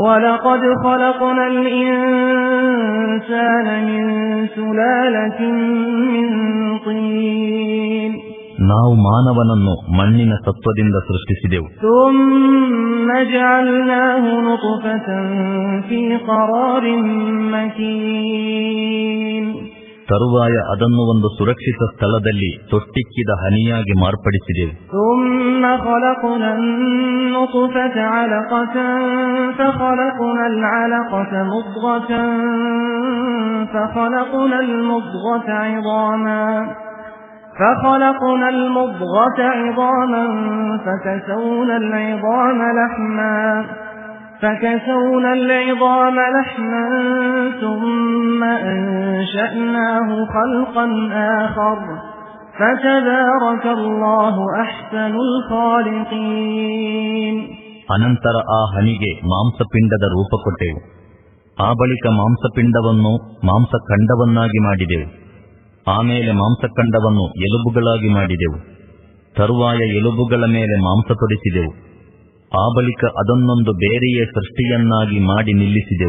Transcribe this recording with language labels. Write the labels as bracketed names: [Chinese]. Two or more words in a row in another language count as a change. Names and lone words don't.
[Kannada] ನಾವು ಮಾನವನನ್ನು ಮಣ್ಣಿನ ತತ್ವದಿಂದ ಸೃಷ್ಟಿಸಿದೆವು. ತರುವಾಯ ಅದನ್ನು ಒಂದು ಸುರಕ್ಷಿತ ಸ್ಥಳದಲ್ಲಿ ತೊಟ್ಟಿಕ್ಕಿದ ಹನಿಯಾಗಿ ಮಾರ್ಪಡಿಸಿದೆವು. [Arabic] فخلقنا المضغة عظاما فكسونا العظام لحما ثم أنشأناه خلقا آخر فتبارك الله أحسن الخالقين. [Kannada] ಅನಂತರ ಆ ಹನಿಗೆ ಮಾಂಸಪಿಂಡದ ರೂಪ ಕೊಟ್ಟೆವು. ಆ ಬಳಿಕ ಮಾಂಸಪಿಂಡವನ್ನು ಮಾಂಸಖಂಡವನ್ನಾಗಿ ಮಾಡಿದೆವು. ಆಮೇಲೆ ಮಾಂಸಖಂಡವನ್ನು ಎಲುಬುಗಳಾಗಿ ಮಾಡಿದೆವು. ತರುವಾಯ ಎಲುಬುಗಳ ಮೇಲೆ ಮಾಂಸ ತೊಡಿಸಿದೆವು. ಆ ಬಳಿಕ ಅದನ್ನೊಂದು ಬೇರೆಯೇ ಸೃಷ್ಟಿಯನ್ನಾಗಿ ಮಾಡಿ ನಿಲ್ಲಿಸಿದೆವು.